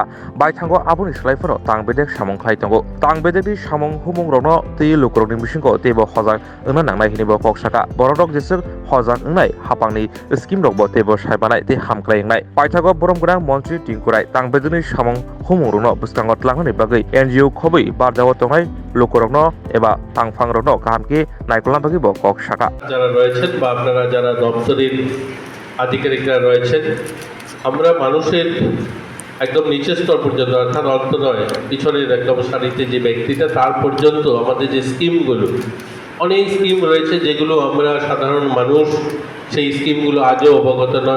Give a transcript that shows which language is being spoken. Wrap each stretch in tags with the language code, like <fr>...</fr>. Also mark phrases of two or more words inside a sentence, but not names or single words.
<trp>baithango aboni slaiforo tangbedek samong khlai tongo tangbedeni samong humung rokno tei lukorokni bisingo tebo hojak ongna nangnai hinibo koksaka borok jesuk hojak ongnai hapangni scheme rokbo tebo saibanai tei hamklai ongnai baithago borom godang montri tingkurai tangbedeni samong humung rokno bwskango tlangnani bagui NGO khobui barjago tongnai lukorokno eba tangfangrokno kahamki naikolna bagui bo koksaka</trp> <bn>যারা রয়েছেন বা আপনারা যারা দপ্তরের আধিকারিকরা রয়েছেন আমরা মানুষের একদম নিচের স্তর পর্যন্ত অর্থাৎ অন্ত নয় পিছনের একদম সারিতে যে ব্যক্তিটা তার পর্যন্ত আমাদের যে স্কিমগুলো অনেক স্কিম রয়েছে যেগুলো আমরা সাধারণ মানুষ সেই স্কিমগুলো আজও অবগত নয়</bn>